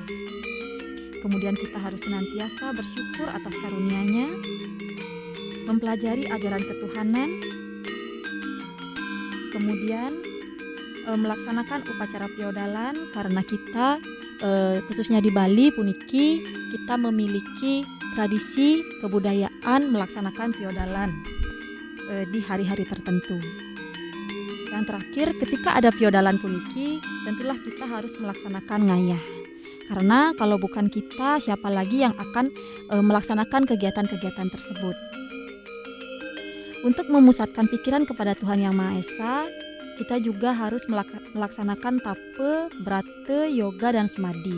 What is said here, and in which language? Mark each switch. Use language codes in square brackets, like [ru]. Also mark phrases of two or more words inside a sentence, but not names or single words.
[id] Kemudian kita harus senantiasa bersyukur atas karunia-Nya, mempelajari ajaran ketuhanan, kemudian melaksanakan upacara piodalan karena kita khususnya di Bali puniki kita memiliki tradisi kebudayaan melaksanakan piodalan di hari-hari tertentu. Yang terakhir, ketika ada piodalan puniki, tentulah kita harus melaksanakan ngayah. Karena kalau bukan kita, siapa lagi yang akan melaksanakan kegiatan-kegiatan tersebut. Untuk memusatkan pikiran kepada Tuhan Yang Maha Esa, kita juga harus melaksanakan tape, brata, yoga, dan semadi.